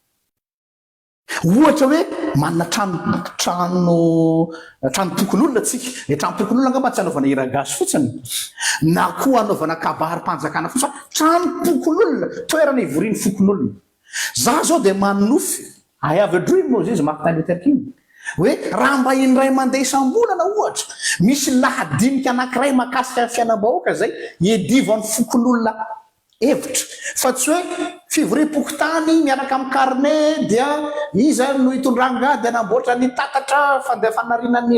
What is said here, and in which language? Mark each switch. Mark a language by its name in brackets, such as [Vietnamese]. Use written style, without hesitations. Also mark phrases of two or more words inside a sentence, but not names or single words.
[Malagasy] Ohatra hoe manana trano tokon'olona tsika le trano tokon'olona angamba tsy anaovana hiragasy fotsiny na koa anaovana kabary-mpanjakana fotsiny fa trano tokon'olona toerana ivorian'ny fokon'olona. Za zao dia manofy [English] I have a dream [Malagasy] moa izy Martin Luther King hoe raha mba indray mandeha isam-bolana ohatra misy lahadinika anankiray mahakasika fiainam-bahoaka zay iedivan'ny fokon'olona hevitra fa tsy hoe fivorim-pokotany miaraka amin'ny carnet dia iza no hitondrangady anamboatra ny tatatra fanarianany